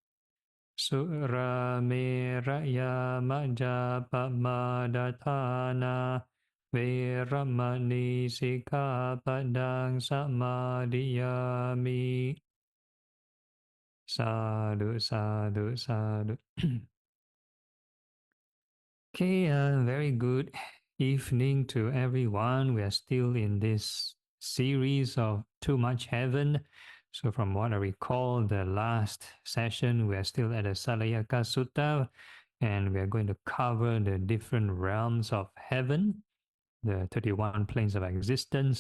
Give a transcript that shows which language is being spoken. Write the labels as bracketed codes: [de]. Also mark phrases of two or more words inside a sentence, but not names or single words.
[pi] Suramēraya majjapamādātāna vēramani sikkhapadang samadhiyāmi. Sadhu, sadhu, sadhu. [en] Okay, very good evening to everyone. We are still in this series of Too Much Heaven. So from what I recall, the last session, we are still at the Salayaka Sutta, and we are going to cover the different realms of heaven, the 31 planes of existence.